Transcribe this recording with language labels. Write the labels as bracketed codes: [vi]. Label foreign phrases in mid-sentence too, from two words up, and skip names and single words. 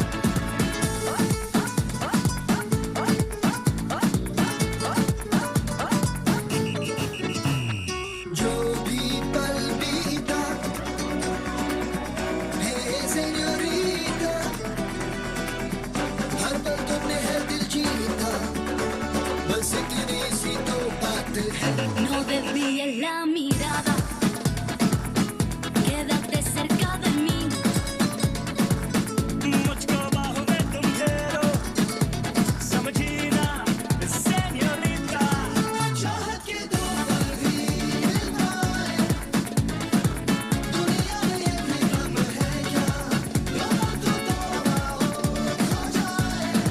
[hi] जो भी पल बीता है सेन्योरिटा हर पल तुमने है दिल जीता बस इतनी सी तो बात है [es] No desvíes la mirada, quédate cerca de mí. [hi] मुझको बाहों में तुम घेरो समझी ना सेन्योरिटा चाहत के दो पल भी मिल पाए दुनिया में ये भी गम है क्या गम को तो आओ खो जाए